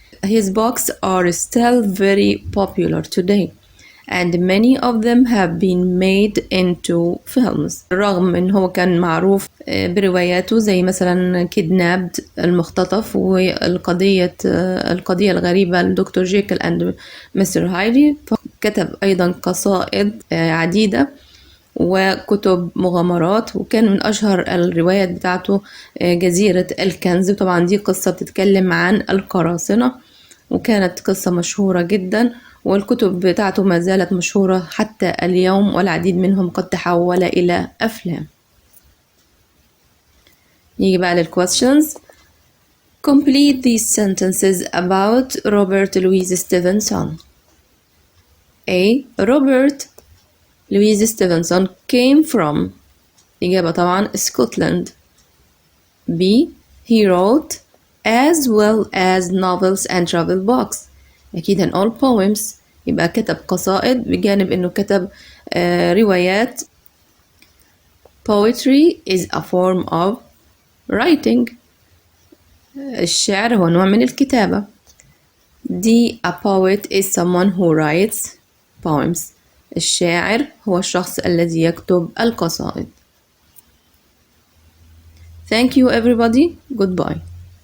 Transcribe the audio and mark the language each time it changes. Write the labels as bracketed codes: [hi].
[en] His books are still very popular today, and many of them have been made into films. [ar] رغم ان هو كان معروف برواياته زي مثلا Kidnapped المختطف، والقضية الغريبة لدكتور جيكل اند مستر هايدي، كتب ايضا قصائد عديدة وكتب مغامرات، وكان من أشهر الروايات بتاعته جزيرة الكنز. طبعا دي قصة بتتكلم عن القراصنة، وكانت قصة مشهورة جدا، والكتب بتاعته ما زالت مشهورة حتى اليوم، والعديد منهم قد تحول إلى أفلام. نيجي بقى للquestions. [en] Complete these sentences about Robert Louis Stevenson. A. Robert Louis Stevenson came from. [ar] إجابة طبعا Scotland. [en] B. He wrote as well as novels and travel books. [ar] أكيد [en] in all poems، [ar] يبقى كتب قصائد بجانب إنه كتب روايات. [en] Poetry is a form of writing. [ar] الشعر هو نوع من الكتابة. D. [en] A poet is someone who writes poems. [ar] الشاعر هو الشخص الذي يكتب القصائد. [en] Thank you everybody. Goodbye.